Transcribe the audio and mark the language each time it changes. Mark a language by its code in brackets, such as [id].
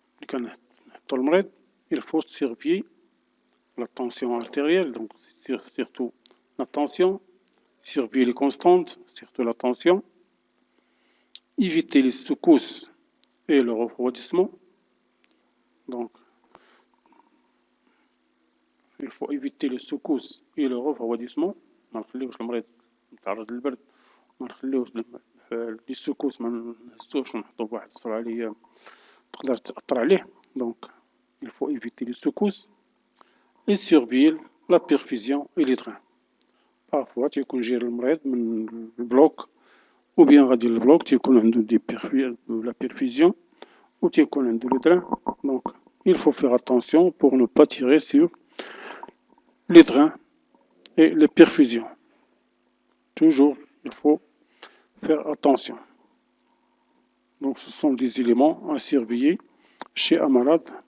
[ar] كنحطو المريض [fr] il faut surveiller la tension artérielle, donc surtout la tension, surveiller les constantes, surtout la tension, éviter les secousses et le refroidissement. Donc, il faut éviter les secousses et le refroidissement. [ar] ما نخليوش المريض يتعرض للبرد، ما نخليوش لي سكوس ما نهزوش ونحطو بواحد السرعة اللي تقدر تأثر عليه. [fr] Donc il faut éviter les secousses et surveiller la perfusion et les drains. Parfois [ar] تيكون جاي المريض من البلوك [fr] ou bien [ar] غادي للبلوك تيكون عنده [fr] la perfusion ou [ar] تيكون عنده [fr] les drains. Donc il faut faire attention pour ne pas tirer sur les drains et les perfusions. Toujours il faut faire attention. Donc ce sont des éléments à surveiller chez un malade.